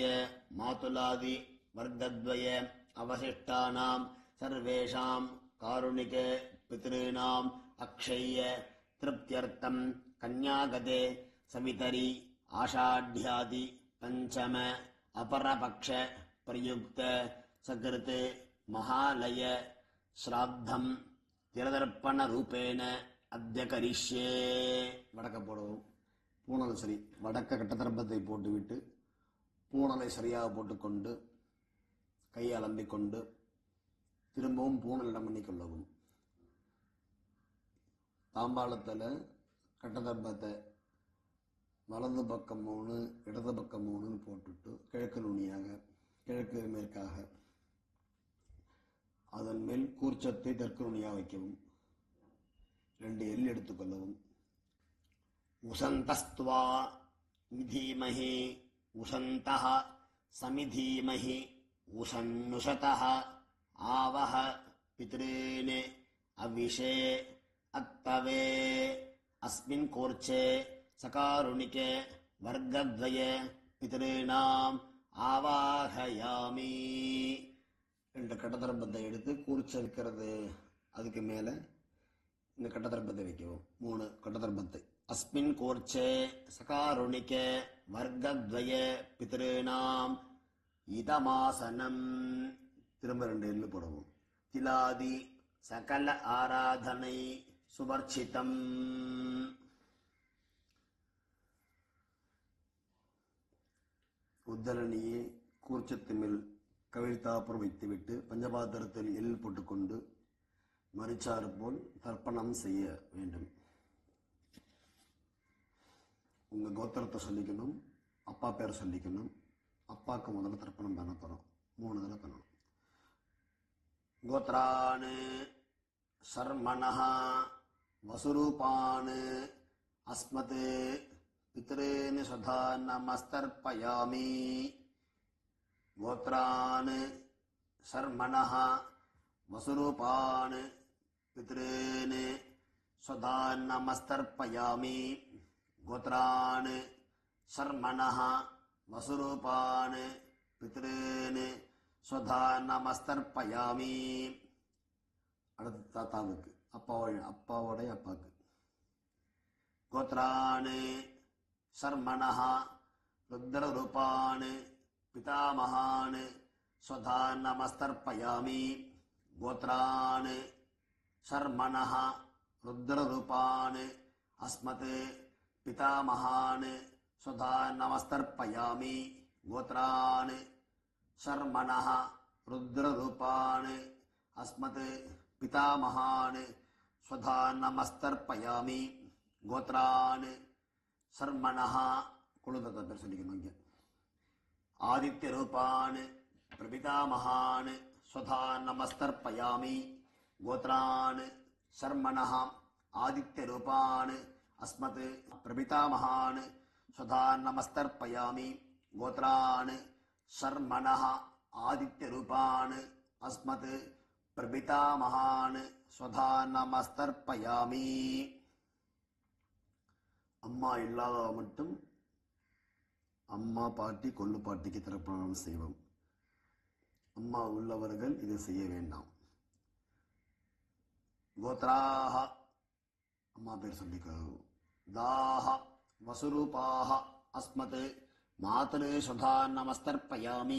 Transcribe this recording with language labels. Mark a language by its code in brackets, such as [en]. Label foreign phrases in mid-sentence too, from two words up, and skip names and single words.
[sa] मातुलादि वर्गद्वय अवशिष्टानाम सर्वेषां कारुणिक पितॄणाम अक्षय्य तृप्त्यर्थं कन्यागते सवितरी आषाढ्यादि पंचम अपरपक्ष प्रयुक्त सकृत महालय श्राद्धं तिरदर्पण रूपेण अद्य करिष्ये. [ta] வடக்க போடுவோம். பூணலை சரி வடக்க கட்டதர்ப்பத்தை போட்டுவிட்டு பூணலை சரியாக போட்டுக்கொண்டு கையை அலம்பிக்கொண்டு திரும்பவும் பூணலிடம் பண்ணிக்கொள்ளவும். தாம்பாளத்தில் கட்டதர்ப்பத்தை வலது பக்கம் 3 இடது பக்கம் 3 போட்டுட்டு கிழக்கு நுனியாக கிழக்கு மேற்காக அதன் மேல் கூர்ச்சத்தை தெற்கு நுனியாக வைக்கவும். [sa] 2 [ta] எள் எடுத்துக்கொள்ளவும். [sa] उशन्तस्त्वा विधीमहि उशन्तः समिधीमहि उशन्नुशतः आवह पितॄन् अविशे अत्तवे अस्मिन् कोर्चे सकारुणिके वर्गद्वय पितॄणाम् आवाहयामि. [ta] 2 கட்டதர்ப்பத்தை எடுத்து கூர்ச்ச வைக்கிறது அதுக்கு மேல இந்த கட்டதர்ப்பத்தை வைக்கவும். 3 கட்டதர்ப்பத்தை. [sa] अस्मिन् कोर्चे सकारुणिके वर्गद्वय पितॄणाम् இதமாசனம். [ta] திரும்ப 2 எள்ளு போடவும். [sa] तिलादि सकल आराधनैः स्वर्चितम्. [ta] உத்தரணியை கூர்ச்சத்து மேல் கவிழ்த்தாப்புறம் வைத்துவிட்டு பஞ்சபாத்திரத்தில் எள் போட்டுக்கொண்டு மரிச்சாறு போல் தர்ப்பணம் செய்ய வேண்டும். உங்க கோத்திரத்தை சொல்லிக்கணும், அப்பா பேர் சொல்லிக்கணும். அப்பாவுக்கு முதல்ல தர்ப்பணம் பண்ண போறோம். 3 தடவை பண்ணணும். [sa] गोत्रान् शर्मणः वसुरूपान् अस्मत् पितॄन् सदा नमस्तर्पयामि. गोत्रान् शर्मणः वसुरूपान् पितॄन् सदा नमस्तर्पयामि. गोत्रान् शर्मणः वसुरूपान् पितॄन् स्वधा நமஸ்தர்ப்பயாமி. [ta] அடுத்து தாத்தாவுக்கு அப்பாவோடைய அப்பாவுக்கு. [sa] गोत्रान् शर्मणः रुद्ररूपान् पितामहान् स्वधा नमस्तर्पयामि. गोत्रान् शर्मणः रुद्ररूपान् अस्मत् पितामहान् स्वधा नमस्तर्पयामि. கோத்ரான் शर्मणः रुद्ररूपान् अस्मत् पितामहान् स्वधा नमस्तर्पयामि. गोत्रान् शर्मणः कुलदत्ता [ta] பேர் சொல்லிக்கணும். [sa] आदित्य रूपान् प्रपितामहान् स्वधा नमस्तर्पयामि. गोत्रान् शर्मणः आदित्य रूपान् अस्मत् प्रपितामहान् स्वधा नमस्तर्पयामि. गोत्रान् शर्मणः आदित्य रूपान् अस्मत् प्रपितामहान् स्वधा नमस्तर्पयामि. [ta] அம்மா இல்லாதவ மட்டும் அம்மா பாட்டி கொள்ளு பாட்டிக்கு தர்ப்பணம் செய்வோம். அம்மா உள்ளவர்கள் இதை செய்ய வேண்டாம். கோத்ராஹ அம்மா பேர் சொல்லிக்கிறது. [sa] ताः वसुरूपाः अस्मत् मातॄः स्वधा नमस्तर्पयामि.